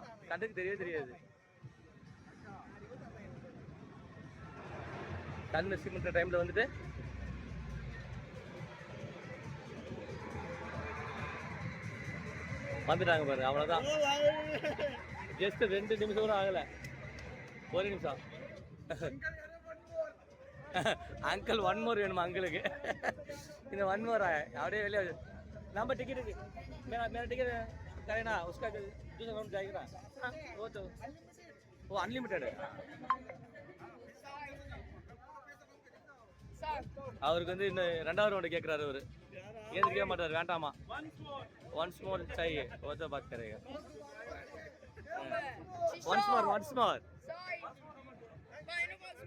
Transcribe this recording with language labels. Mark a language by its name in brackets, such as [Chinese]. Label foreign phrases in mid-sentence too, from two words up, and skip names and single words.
[Tamil] கண்ணுக்கு தெரியாது, கண்ணு சிமெண்ட் டைம்ல வந்துட்டு வந்துட்டாங்க பாருங்க. அவ்வளோதான், ஜஸ்ட் 2 நிமிஷம் கூட ஆகலை, 1 நிமிஷம். அங்கிள் 1 மோர் வேணுமா அங்கிளுக்கு? இந்த 1 மோர் அப்படியே வெளியே நம்ம [Hindi] टिकट मेरा टिकट करे ना, उसका दूसरा राउंड जाएगा ना, वो अनलिमिटेड है. அவருக்கு வந்து இந்த 2வது ரவுண்டு கேட்குறாரு அவரு. [Tamil] ஏன் கேட்க மாட்டாரு, வேண்டாமா. [English] once more [Hindi] चाहिए, वो तो बात करेगा. [English] once more